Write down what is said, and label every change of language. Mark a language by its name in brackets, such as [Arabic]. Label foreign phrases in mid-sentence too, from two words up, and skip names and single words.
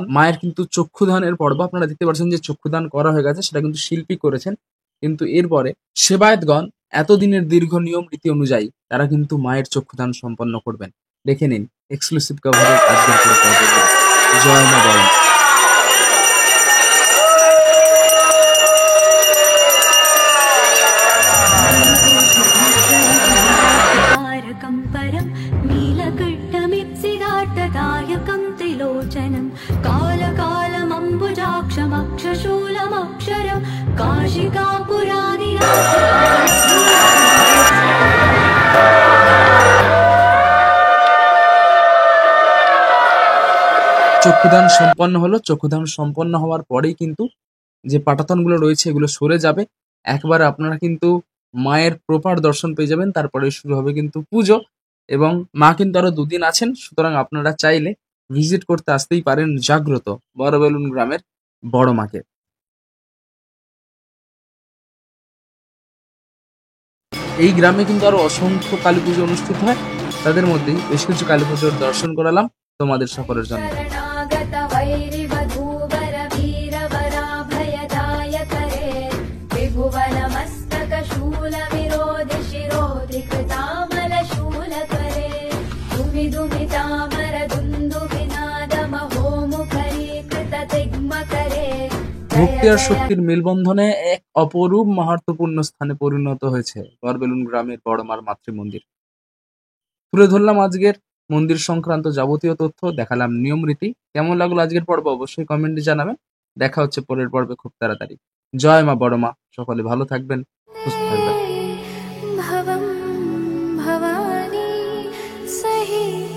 [Bangla] মায়ের কিন্তু চক্ষুদানের পর্ব, আপনারা দেখতে পাচ্ছেন যে চক্ষুদান করা হয়ে গেছে, সেটা কিন্তু শিল্পী করেছেন। কিন্তু এরপরে সেবায়েতগণ এতদিনের দীর্ঘ নিয়ম রীতি অনুযায়ী তারা কিন্তু মায়ের চক্ষুদান সম্পন্ন করবেন। দেখে নিন [English] exclusive coverage [Bangla] আজকের পুরো পর্বটি। জয় মা বড় মা। [Sanskrit] नीलकण्ठमिप्सिदाटदायकं त्रिलोचनं कालकालमम्बुजाक्षमक्षशूलमक्षरं [Bangla] চক্ষুদান সম্পন্ন হলো। চক্ষুদান সম্পন্ন হওয়ার পরেই কিন্তু যে পাটাতনগুলো রয়েছে এগুলো সরে যাবে। একবারে আপনারা কিন্তু মায়ের প্রপার দর্শন পেয়ে যাবেন। তারপরে শুরু হবে কিন্তু পুজো, এবং মা কিন্তু আরো 2 দিন আছেন। সুতরাং আপনারা চাইলে ভিজিট করতে আসতেই পারেন জাগ্রত বড়বেলুন গ্রামের বড় মাকে। এই গ্রামে কিন্তু আরো অসংখ্য কালী পুজো অনুষ্ঠিত হয়, তাদের মধ্যেই বেশ কিছু কালী পুজোর দর্শন করালাম তোমাদের সকলের জন্য। [Sanskrit] शरणागत वैरिवधूवर वीरवराभयदायकरे त्रिभुवनमस्तक शूलविरोधि शिरोधि कृतामलशूलकरे दुमिदुमितामर दुन्दुभिनादमहोमुखरीकृततिग्मकरे [Bangla] ভক্তি আর শক্তির মেলবন্ধনে এক অপরূপ মাহাত্ম্যপূর্ণ স্থানে পরিণত হয়েছে বড়বেলুন গ্রামের বড়মার মাতৃমন্দির। তুলে ধরলাম আজকের মন্দির সংক্রান্ত যাবতীয় তথ্য, দেখালাম নিয়ম রীতি। কেমন লাগলো আজকের পর্ব অবশ্যই কমেন্টে জানাবেন। দেখা হচ্ছে পরের পর্বে খুব তাড়াতাড়ি। জয় মা বড় মা। সকলে ভালো থাকবেন, সুস্থ থাকবেন। [Sanskrit] भवं भवानी सहि